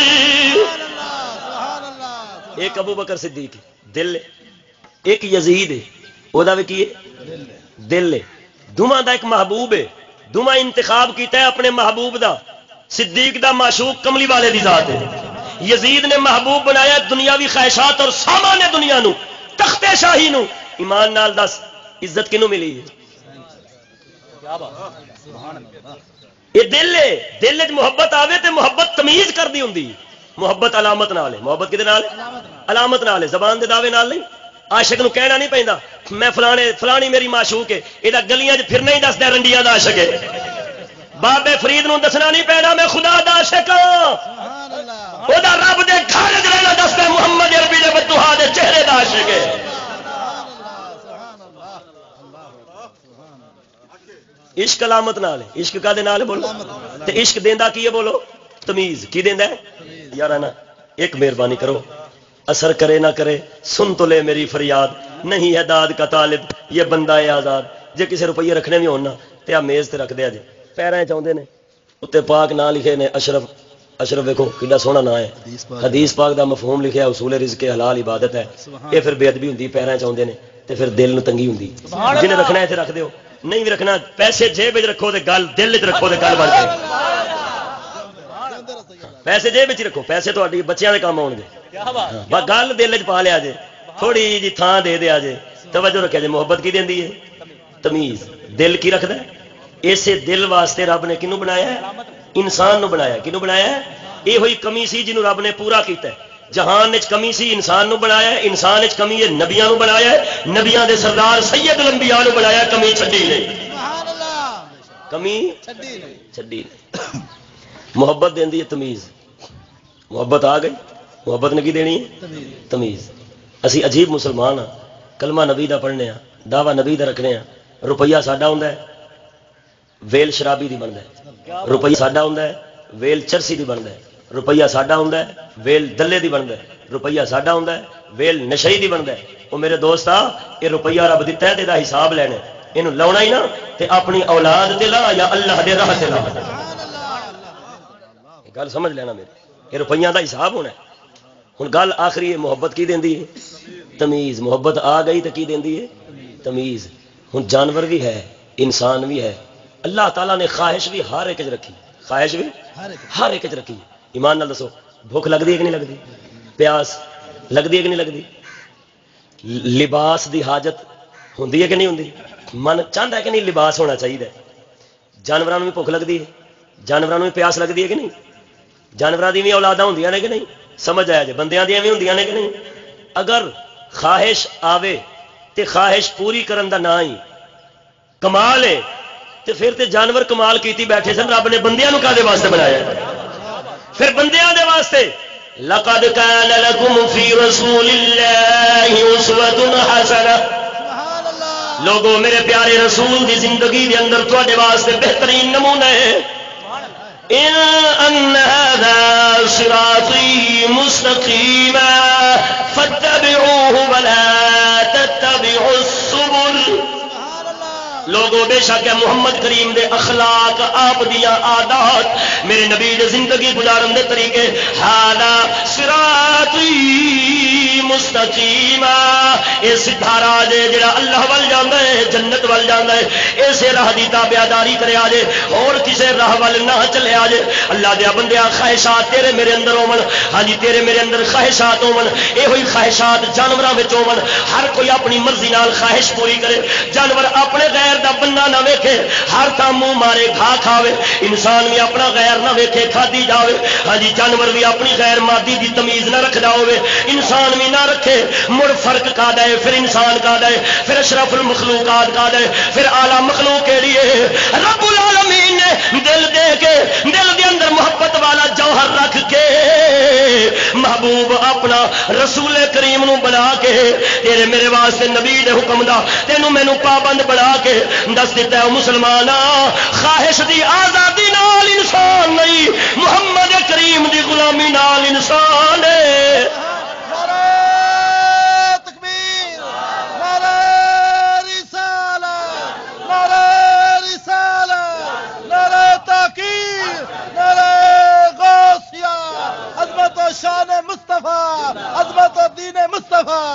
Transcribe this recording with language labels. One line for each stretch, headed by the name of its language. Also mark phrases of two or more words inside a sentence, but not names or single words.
Punjabi: ایک ابو بکر صدیق دل، ایک یزید ہے وہ دا بھی کی ہے دل ہے. دوواں دا ایک محبوب ہے، دوواں انتخاب کیتا ہے اپنے محبوب دا. صدیق دا معشوق کملی والے دی ذات ہے، یزید نے محبوب بنایا دنیاوی خواہشات اور سامان دنیا نو، تخت شاہی نو. ایمان نال دس عزت کنوں ملی ہے؟ یہ دل ہے. دل وچ محبت آوے تے محبت تمیز کر دی ہوندی. محبت علامت نال ہے. محبت کدے نال؟ علامت نال ہے، زبان دے دعوے نال نہیں. عاشق نو کہنا نہیں پیندا میں فلانی میری معشوق ہے، یہ گلیاں پھرنا ہی دسدا رنڈیاں دا عاشق ہے. بابے فرید نو دسنا نہیں پینا میں خدا دا عاشق ہاں، او دا رب دے گھر وچ رہنا دسدا محمد عربی دے بتوہا دے چہرے دا عاشق ہے. عشق علامت نال ہے. عشق کا دے نال بولو تے عشق دیندا کی ہے؟ بولو تمیز. کی دیندا ہے یارا نا؟ ایک مہربانی کرو،
Urdu: اثر کرے نہ کرے سن تو لے میری فریاد، نہیں ہے داد کا طالب یہ بندہ ہے آزاد.
Punjabi: جے کسی روپیے رکھنے بھی ہونا تے آ میز تے رکھ دیا جے. پیراں چاہندے نے اتنے پاک نام لکھے نے اشرف. اشرف ویکھو کیڈا سوہنا نام ہے. حدیث پاک دا مفہوم لکھیا اصول رزق حلال عبادت ہے. یہ پھر بے ادبی ہوندی، پیراں چاہندے نے تے پھر دل نو تنگی ہوندی. جنہیں رکھنا ہے تے رکھ دیو، نہیں بھی رکھنا پیسے جیب وچ رکھو تے گل دل وچ رکھو تے گل بن جائے. پیسے جیب وچ رکھو، پیسے تہاڈی بچیاں دے کام آؤ گے. بس گل دل چ پا لیا جے، تھوڑی جی تھان دے دیا جے، توجہ رکھا جے. محبت کی دیندی ہے؟ تمیز. دل کی رکھدا ہے؟ اسے دل واسطے رب نے کنوں بنایا ہے؟ انسان نو بنایا. کنوں بنایا ہے؟ یہ ہوئی کمی سی جنوں رب نے پورا کیتا ہے. جہان وچ کمی سی انسان نو بنایا ہے، انسان وچ کمی ہے نبیاں نو بنایا ہے، نبیاں دے سردار سید الانبیاء نو بنایا، کمی چھڈی نہیں،
Arabic: سبحان اللہ،
Punjabi: کمی چھڈی نہیں، چھڈی نہیں۔ محبت دیندی ہے تمیز، محبت آ گئی، محبت نے کی دینی ہے تمیز۔ اسی عجیب مسلمان ہاں، کلمہ نبی دا پڑھنے ہاں، دعوی نبی دا رکھنے ہاں، روپیہ ساڈا ہوندا ہے ویل شرابی دی بندا ہے، روپیہ ساڈا ہوندا ہے ویل چرسی دی بندا ہے، روپیہ ساڈا ہوندا ہے ویل دلے دی بندا ہے، روپیہ ساڈا ہوندا ہے ویل نشئی دی بندا ہے۔ او میرے دوست آ، یہ روپیہ رب دتا ہے تے دا حساب لینا ہے، اینوں لاونا ہی نہ تے اپنی اولاد تے لا یا اللہ دے راہ تے لا، گل سمجھ لینا میری، یہ روپیہ دا حساب ہونا ہے۔ ہن گل آخری ہے، محبت کی دیندی ہے تمیز، محبت آ گئی تو کی دیندی ہے تمیز۔ ہن جانور بھی ہے انسان بھی ہے، اللہ تعالیٰ نے خواہش بھی ہر ایک رکھی، خواہش بھی ہر ایک رکھی۔ ایمان نال دسو،
Urdu: بھوک لگتی ہے کہ نہیں لگتی؟ پیاس لگتی ہے کہ نہیں لگتی؟
Punjabi: لباس دی حاجت ہوندی ہے کہ نہیں ہوندی؟
Urdu: من چاہتا ہے کہ نہیں لباس ہونا چاہیے؟ جانوراں بھی بھوک لگتی ہے، جانوراں بھی پیاس لگتی ہے کہ نہیں؟
Punjabi: جانوراں دی بھی اولاداں ہوندیاں نے کہ نہیں؟ سمجھ آیا جی، بندیاں دیاں بھی ہوندیاں نے کہ نہیں؟ اگر خواہش آوے تے خواہش پوری کرن دا نہ ہی کمال ہے تے پھر تے جانور کمال کیتی بیٹھے سن، رب نے بندیاں نو کادے واسطے بنایا ہے؟ پھر بندیاں دے واسطے
Arabic: لقد کان لکم فی رسول اللہ اسوۃ حسنہ، سبحان اللہ،
Punjabi: لوگوں میرے پیارے رسول دی زندگی دے اندر تواڈے واسطے بہترین نمونہ ہے۔
Arabic: ان هذا صراطی مستقیما فاتبعوه ولا تتبعوا السبل، سبحان اللہ،
Punjabi: لوگوں بے شک ہے محمد کریم دے اخلاق، آپ دیاں عادات، میرے نبی دے زندگی گزارن دے طریقے،
Arabic: ھذا صراطی مستقیما،
Punjabi: اے سیدھا راہ ہے جڑا اللہ ول جاندا ہے، جنت ول جاندا ہے، اسے راہ دی تابعداری کرے آ جے، اور کسے راہ ول نہ چلے آ جے۔ اللہ دے بندیاں، خواہشات تیرے میرے اندر ہون، ہاں جی تیرے میرے اندر خواہشات ہون، اے ہوئی خواہشات جانوراں وچ ہون، ہر کوئی اپنی مرضی نال خواہش پوری کرے، جانور اپنے غیر دا بننا نہ ویکھے، ہر تھاں منہ مارے کھا کھاوے، انسان بھی اپنا غیر نہ ویکھے کھادی جاوے، ہاں جی جانور بھی اپنی غیر مادی دی تمیز نہ رکھدا ہوے، انسان بھی نہ رکھے، مڑ فرق کا ہے پھر انسان کا ہے، پھر اشرف المخلوقات کا ہے، پھر اعلی مخلوق کیڑی ہے؟ رب العالمین نے دل دے کے، دل دے اندر محبت والا جوہر رکھ کے محبوب اپنا رسول کریم نو بنا کے تیرے میرے واسطے نبی دے حکم دا تینوں مینوں پابند بنا کے دس دیتا ہے مسلمانا، خواہش دی آزادی نال انسان نہیں، محمد کریم دی غلامی نال انسان ہے۔
Urdu: نعرہ تکبیر، نعرہ رسالت، نعرہ رسالت، نعرہ تحقیر، نعرہ غوثیہ، عظمت و شان مصطفیٰ، عظمت و دین مصطفیٰ۔